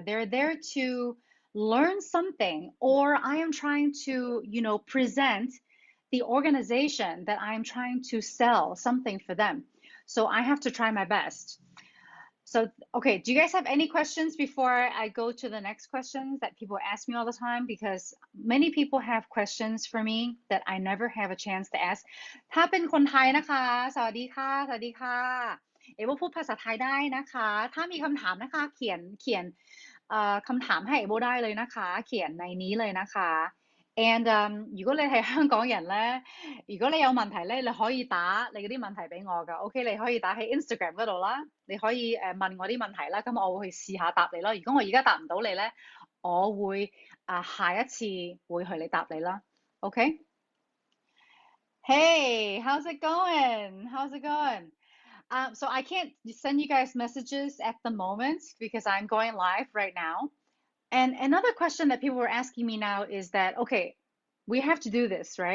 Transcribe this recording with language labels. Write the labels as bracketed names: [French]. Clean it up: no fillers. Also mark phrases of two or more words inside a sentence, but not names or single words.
[English] They're there to learn something, or I am trying to, present the organization that I'm trying to sell something for them. So I have to try my best. So, okay, do you guys have any questions before I go to the next questions that people ask me all the time? Because many people have questions for me that I never have a chance to ask. [Thai] ถ้าเป็นคนไทยนะคะสวัสดีค่ะสวัสดีค่ะเอว่าพูดภาษาไทยได้นะคะถ้ามีคำถามนะคะเขียนคำถามให้เอโบได้เลยนะคะเขียนในนี้เลยนะคะ [Cantonese] And 如果你係香港人咧，如果你有問題咧，你可以打你嗰啲問題俾我㗎。OK，你可以打喺 Instagram 嗰度啦，你可以問我啲問題啦，咁我會去試下答你咯。如果我而家答唔到你咧，我會下一次會去你答你啦。OK？ [English] Hey, how's it going? How's it going? So I can't send you guys messages at the moment because I'm going live right now. And another question that people were asking me now is that, okay, we have to do this, right?